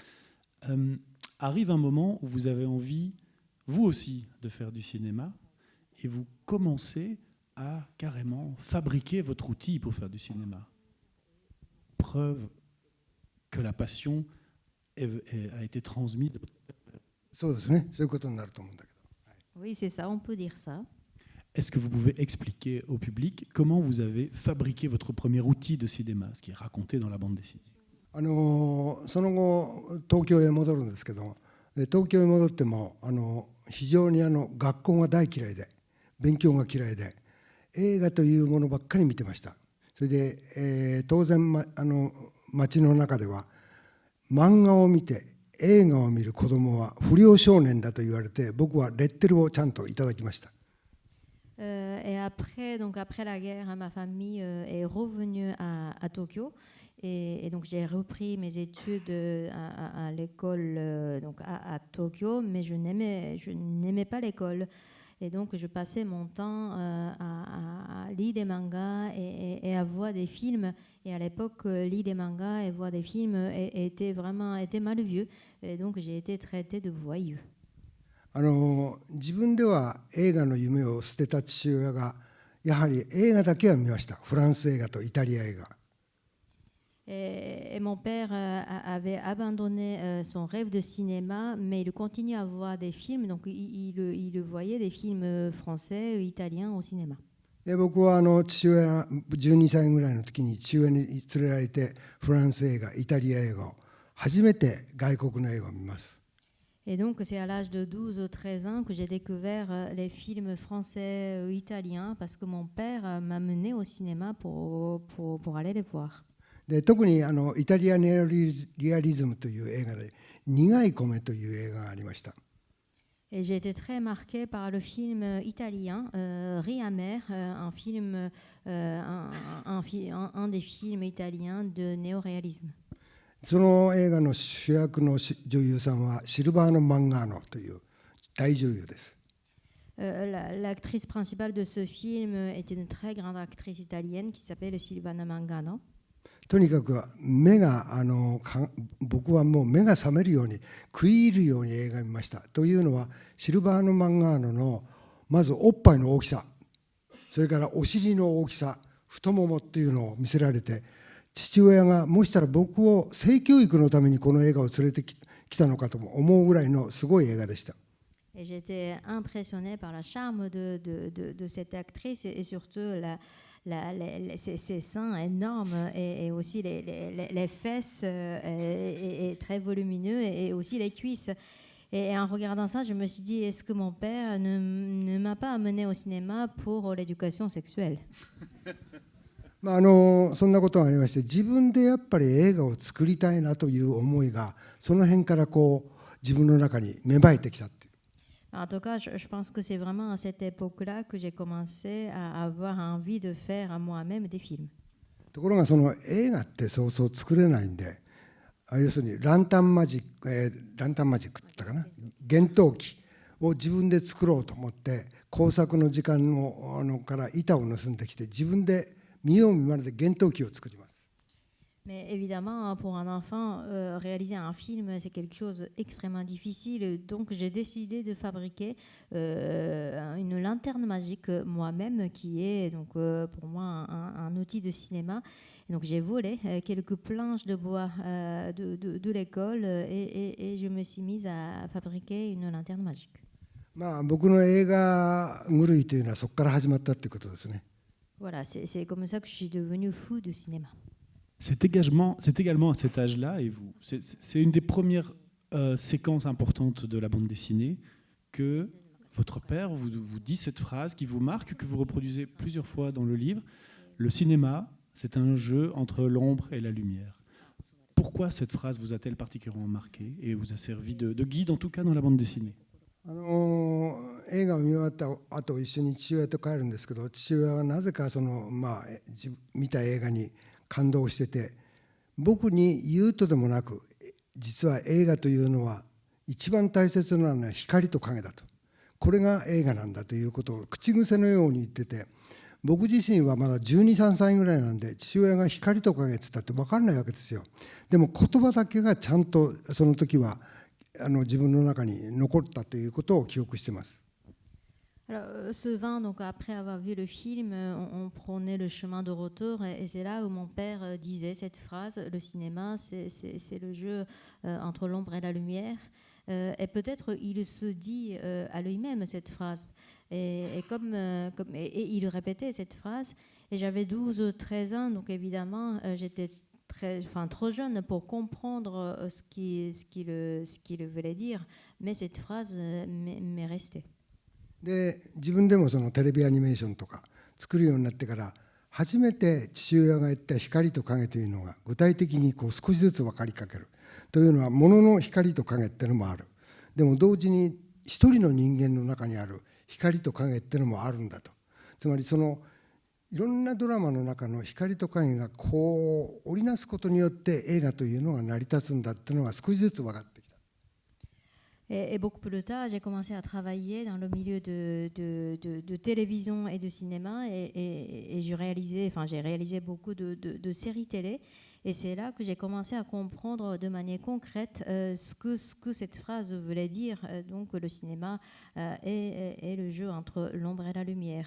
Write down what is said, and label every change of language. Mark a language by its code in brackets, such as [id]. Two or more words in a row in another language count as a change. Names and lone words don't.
[fr] Arrive un moment où vous avez envie, vous aussi, de faire du cinéma et vous commencez à carrément fabriquer votre outil pour faire du cinéma. Preuve que la passion a été transmise. [ja] そうですね。そういうことになると思うんだけど。 [fr] Oui, c'est ça, on peut dire ça. Est-ce que vous pouvez expliquer au public comment vous avez fabriqué votre premier outil de cinéma, ce qui est raconté dans la bande dessinée? [ja] その後東京へ戻るんですけど、東京へ戻っても非常に学校が大嫌いで勉強が嫌いで映画というものばっかり見てました。それで、当然、街の中では漫画を見て映画を見る子供は不良少年だと言われて、僕はレッテルをちゃんといただきました。 [fr] Et après, donc après la guerre, ma famille est revenue à Tokyo. Et donc j'ai repris mes études à l'école donc à Tokyo, mais je n'aimais pas l'école. Et donc je passais mon temps à lire des mangas et à voir des films. Et à l'époque, lire des mangas et voir des films était mal vu. Et donc j'ai été traitée de voyou. [ja] 自分では映画の夢を捨てた父親がやはり映画だけは見ました。フランス映画とイタリア映画。 [fr] Et mon père avait abandonné son rêve de cinéma, mais il continue à voir des films. Donc il voyait des films français, italiens au cinéma. [ja] で僕は父親12歳ぐらいの時に父親に連れられてフランス映画、イタリア映画を初めて外国の映画を見ます。 [fr] Et donc, c'est à l'âge de 12 ou 13 ans que j'ai découvert les films français italiens parce que mon père m'a mené au cinéma pour aller les voir. [ja] で特にイタリアネオリアリズムという映画で苦い米という映画がありました。 [fr] Et j'ai été très marquée par le film italien Riz amer, un des films italiens de néoréalisme. [ja] その映画の主役の女優さんはシルバーノ・マンガーノという大女優です。 [fr] L'actrice principale de ce film est une très grande actrice italienne qui s'appelle Silvana Mangano. [ja] とにかく目が僕はもう目が覚めるように食い入るように映画を見ました。というのはシルバーノ・マンガーノのまずおっぱいの大きさ、それからお尻の大きさ、太ももっていうのを見せられて、父親がもしたら僕を性教育のためにこの映画を連れてきたのかと思うぐらいのすごい映画でした。 [fr] Et j'étais impressionnée par le charme de cette actrice et surtout ses seins énormes et aussi les fesses et très volumineux et aussi les cuisses. Et en regardant ça, je me suis dit, est-ce que mon père ne m'a pas amené au cinéma pour l'éducation sexuelle? [ja] そんなことがありまして、自分でやっぱり映画を作りたいなという思いがその辺から自分の中に芽生えてきたっていう。 [fr] En tout cas, je pense que c'est vraiment à cette époque-là que j'ai commencé à avoir envie de faire à moi-même des films. [ja] ところがその映画ってそうそう作れないんで、要するにランタンマジックって言ったかな、幻灯機を自分で作ろうと思って工作の時間から板を盗んできて自分で見よう見まねで幻灯機を作ります。 [fr] Mais évidemment, pour un enfant, réaliser un film, c'est quelque chose d'extrêmement difficile. Donc, j'ai décidé de fabriquer une lanterne magique moi-même, qui est donc, pour moi un outil de cinéma. Et donc, j'ai volé quelques planches de bois de l'école et je me suis mise à fabriquer une lanterne magique. [ja] 僕の映画狂いというのはそこから始まったということですね。 [fr] Voilà, c'est comme ça que je suis devenue fou de cinéma. C'est également à cet âge-là, et c'est une des premières séquences importantes de la bande dessinée, que votre père vous dit cette phrase qui vous marque, que vous reproduisez plusieurs fois dans le livre. Le cinéma, c'est un jeu entre l'ombre et la lumière. Pourquoi cette phrase vous a-t-elle particulièrement marqué et vous a servi de guide, en tout cas dans la bande dessinée? [ja] 映画を見終わった後一緒に父親と帰るんですけど、父親はなぜか見た映画に感動してて、僕に言うとでもなく、実は映画というのは一番大切なのは光と影だと、これが映画なんだということを口癖のように言ってて、僕自身はまだ12、13歳ぐらいなんで、父親が光と影って言ったって分かんないわけですよ。でも言葉だけがちゃんとその時は自分の中に残ったということを記憶しています。 [fr] Alors, souvent, donc, après avoir vu le film, on prenait le chemin de retour et c'est là où mon père disait cette phrase, le cinéma, c'est le jeu entre l'ombre et la lumière. Et peut-être il se dit à lui-même cette phrase. Et il répétait cette phrase. Et j'avais 12 ou 13 ans, donc évidemment, j'étais trop jeune pour comprendre ce qu'il voulait dire. Mais cette phrase m'est restée. [ja] で自分でもそのテレビアニメーションとか作るようになってから初めて父親が言った光と影というのが具体的にこう少しずつ分かりかけるというのは、ものの光と影っていうのもある。でも同時に一人の人間の中にある光と影っていうのもあるんだと。つまりそのいろんなドラマの中の光と影がこう織りなすことによって映画というのが成り立つんだっていうのが少しずつ分かってきた。 [fr] Et beaucoup plus tard, j'ai commencé à travailler dans le milieu de télévision et de cinéma et j'ai réalisé beaucoup de séries télé. Et c'est là que j'ai commencé à comprendre de manière concrète ce que cette phrase voulait dire, donc le cinéma et le jeu entre l'ombre et la lumière.